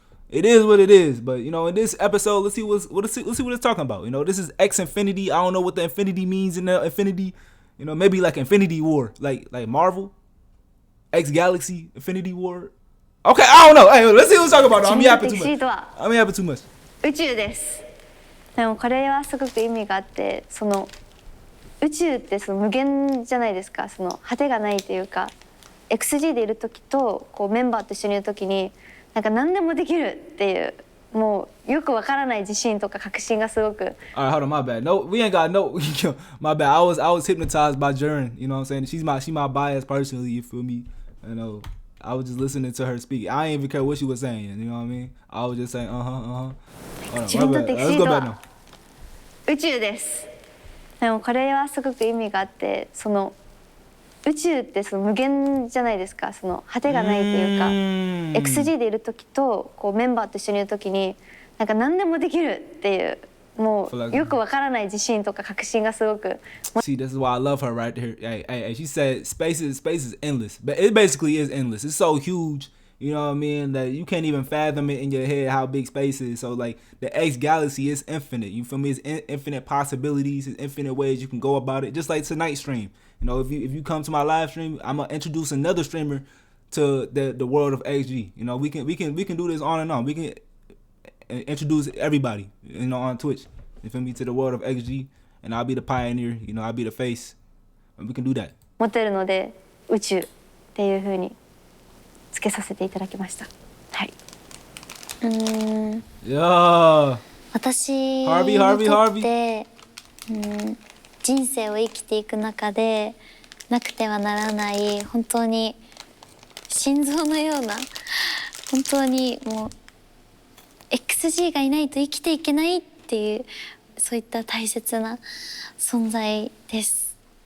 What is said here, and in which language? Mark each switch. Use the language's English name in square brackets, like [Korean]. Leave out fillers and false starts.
[English] It is what it is, but you know, in this episode, let's see what it's talking about. You know, this is X Infinity. I don't know what the infinity means in the infinity. You know, maybe like Infinity War, like Marvel, X Galaxy, Infinity War. Okay, I don't know. Hey, let's see what it's talking about. I'm yapping too much. [Japanese] 宇宙です。でもこれはすごく意味があって、その宇宙ってその無限じゃないですか。その果てがないというか、XG でいる時とこうメンバーと一緒にいる時に。なんか何でもできるっていうもうよくわからない自信とか確信がすごく。 [English] Alright, hold on, my bad. No, we ain't got no. My bad. I was hypnotized by Jern. You know what I'm saying? She's my bias personally. You feel me? You know, I was just listening to her speak. I ain't even care what she was saying. You know what I mean? I was just saying, [Japanese] 自分とテキシードは宇宙です。でもこれはすごく意味があって、その。宇宙ってその無限じゃないですか。その果てがないというか XG でいる時とこうメンバーと一緒にいる時になんか何でもできるっていうもうよくわからない自信とか確信がすごく。 [English] See, this is why I love her right here. Hey, she said space is endless, but it basically is endless. It's so huge, you know what I mean, that you can't even fathom it in your head how big space is. So like the X galaxy is infinite. You feel me? It's infinite possibilities. It's infinite ways you can go about it. Just like tonight's stream. You know, if you come to my live stream, I'm gonna introduce another streamer to the world of XG. You know, we can do this on and on. We can introduce everybody, you know, on Twitch. You feel me, to the world of XG, and I'll be the pioneer. You know, I'll be the face, and we can do that. [Japanese] 持てるので宇宙っていう風につけさせていただきました。はい。 [English] Yeah. [Japanese] 私にとって人生を生きていく中でなくてはならない本当に心臓のような本当にもう XG がいないと生きていけないっていうそういった大切な存在です。